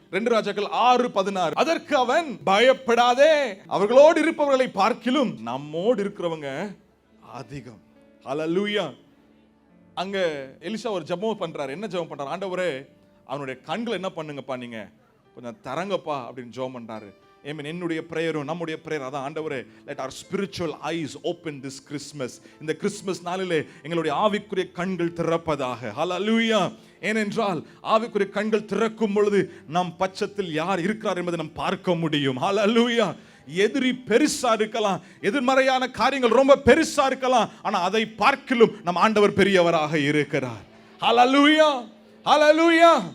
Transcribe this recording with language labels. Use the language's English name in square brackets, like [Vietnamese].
[Tamil] 2 ராஜாக்கள் 6:16. அதற்கு அவன், பயப்படாதே, அவர்களோடு இருப்பவர்களை பார்க்கிலும் நம்மோடு இருக்கிறவங்க அதிகம். அல்லேலூயா. அங்க எலிசா ஒரு ஜெபம் பண்றாரு. என்ன ஜெபம் பண்றாரு? ஆண்டவரே, அவனுடைய கண்களை என்ன பண்ணுங்கப்பா, நீங்க கொஞ்சம் தரங்கப்பா அப்படின்னு ஜெபம் பண்றாரு. ஆமென். என்னுடைய பிரேயரும் நம்முடைய பிரேயர் அதான், ஆண்டவரே, [English] let our spiritual eyes open this Christmas. [Tamil] இந்த கிறிஸ்மஸ் நாளிலே எங்களுடைய ஆவிக்குரிய கண்கள் திறப்பதாக. ஹல்லேலூயா. ஏனென்றால் ஆவிக்குரிய கண்கள் திறக்கும் பொழுது நம் பட்சத்தில் யார் இருக்கிறார் என்பதை நாம் பார்க்க முடியும். ஹல்லேலூயா. எதிரி பெருசா இருக்கலாம், எதிர்மறையான காரியங்கள் ரொம்ப பெருசா இருக்கலாம், ஆனா அதை பார்க்கிலும் நம் ஆண்டவர் பெரியவராக இருக்கிறார். ஹல்லேலூயா. ஹல்லேலூயா.